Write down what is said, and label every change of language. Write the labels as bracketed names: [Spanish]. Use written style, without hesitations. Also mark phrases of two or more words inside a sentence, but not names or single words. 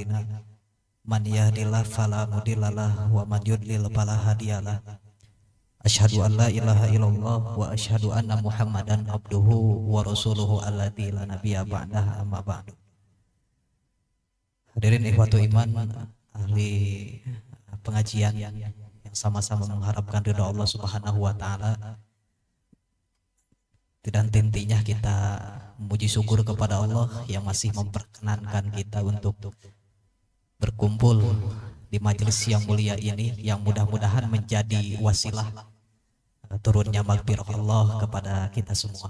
[Arabic] من يهده الله فلا مضل له ومن يضلل فلا هادي له. أشهد أن لا إله إلا الله وأشهد أن محمدا عبده ورسوله الذي لا نبي بعده أما بعد. [Indonesian] Hadirin [Arabic] إخوة إيمان, [Indonesian] ahli pengajian yang sama-sama mengharapkan ridha Allah [Arabic] سبحانه وتعالى. [Indonesian] Dan intinya kita memuji syukur kepada Allah yang masih memperkenankan kita untuk berkumpul di majelis yang mulia ini, yang mudah-mudahan menjadi wasilah turunnya maghfirah Allah kepada kita semua.